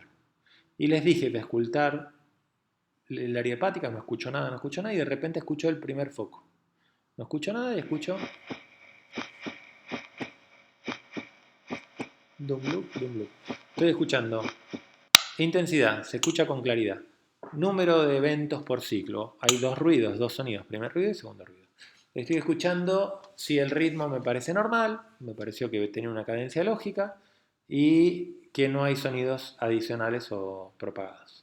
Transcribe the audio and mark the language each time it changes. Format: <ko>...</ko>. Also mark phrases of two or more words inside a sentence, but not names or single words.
<es>Y les dije de escultar el área hepática, no escucho nada, y de repente escucho el primer foco. No escucho nada y escucho Dum loop, dum loop. Estoy escuchando. Intensidad, se escucha con claridad. Número de eventos por ciclo. Hay dos ruidos, dos sonidos. Primer ruido y segundo ruido. Estoy escuchando si el ritmo me parece normal, me pareció que tenía una cadencia lógica y que no hay sonidos adicionales o propagados.</es>